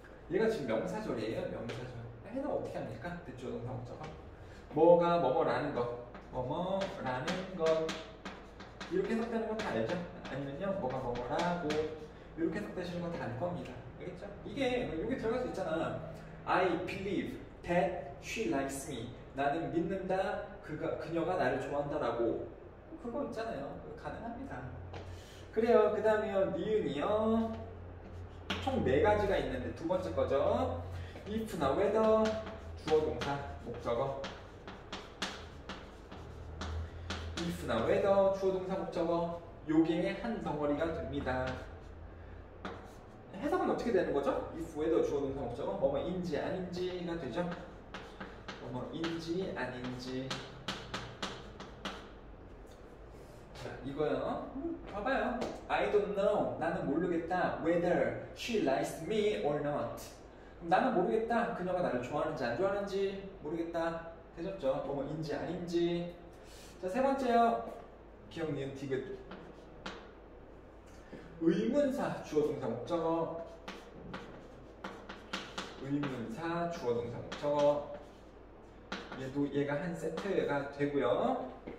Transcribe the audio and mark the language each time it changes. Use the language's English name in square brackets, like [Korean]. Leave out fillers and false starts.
[Korean] 얘가 지금 명사절이에요. 명사절. 해석 어떻게 합니까? 대주어, 동사, 목적어. 뭐가 뭐뭐라는 것, 뭐뭐라는 것, 이렇게 해석되는 건 다 알죠? 아니면요, 뭐가 뭐뭐라고 이렇게 해석되시는 건 다 알 겁니다. 알겠죠? 이게 여기 들어갈 수 있잖아. [English] I believe that she likes me. [Korean] 나는 믿는다. 그녀가 나를 좋아한다라고. 그거 있잖아요. 가능합니다. 그래요. 그 다음에요, 니은이요. 총 4가지가 있는데 두 번째 거죠. if나 whether, 주어, 동사, 목적어. if나 whether 주어 동사 목적어 요게 한 덩어리가 됩니다. 해석은 어떻게 되는 거죠? if whether 주어 동사 목적어 뭐뭐인지 아닌지가 되죠. 뭐뭐인지 아닌지. 자, 이거요. 봐봐요. [English] I don't know. [Korean] 나는 모르겠다. [English] Whether she likes me or not. [Korean] 나는 모르겠다. 그녀가 나를 좋아하는지 안 좋아하는지 모르겠다. 되셨죠? 뭐뭐인지 아닌지. 자, 세 번째요. 기억, 니은, 디귿. 의문사, 주어, 동사, 목적어. 의문사, 주어, 동사, 목적어. 얘가 한 세트가 되고요.